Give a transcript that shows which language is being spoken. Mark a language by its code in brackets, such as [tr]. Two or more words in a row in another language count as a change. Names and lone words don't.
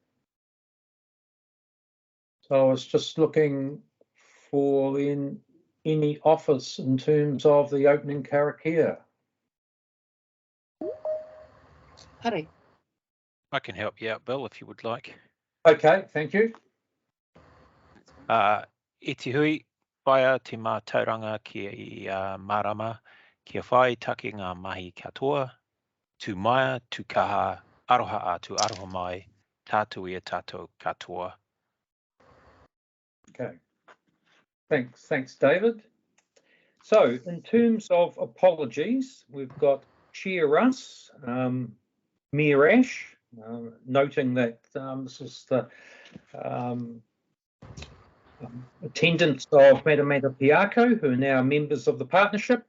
[en] So I was just looking for any office in terms of the opening karakia. Hurry. I can help you out, Bill, if you would like. Okay, thank you. [mi] E te hui, whaia te mātauranga ki marama, kia whai take ngā mahi katoa, tū maia, tū kaha, aroha atu, aroha mai, tātou ia tātou katoa. [en] Okay, thanks, David. So, in terms of apologies, we've got Chair Russ, Mayor Ash, noting that this is the attendance of Matamata Piako, who are now members of the partnership.